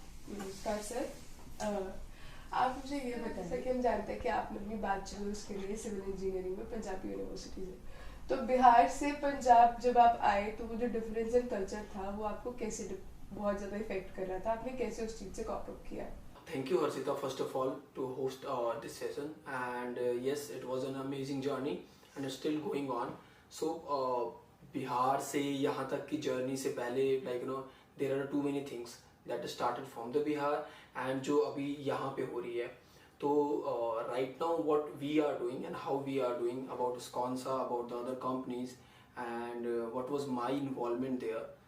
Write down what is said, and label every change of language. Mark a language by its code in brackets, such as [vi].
[hi] नमस्कार सर, आप मुझे ये बताएं, जैसा कि हम जानते हैं कि आपने अपनी बैचलर्स के लिए सिविल इंजीनियरिंग में पंजाबी यूनिवर्सिटी से, तो बिहार से पंजाब जब आप आए तो वो जो डिफरेंस इन कल्चर था वो आपको कैसे बहुत ज्यादा इफेक्ट कर रहा था, आपने कैसे उस चीज से कॉप अप किया? [en] Thank you, Harshita, first of all, to host this session. And yes, it was an amazing journey and it's still going on. [hi] So, Bihar से यहाँ तक की जर्नी से पहले, [en] there are too many things that started from the Bihar and [hi] जो अभी यहाँ पे हो रही है. [en] तो right now what we are doing and how we are doing about Sakonsa, about the other companies, and what was my involvement there.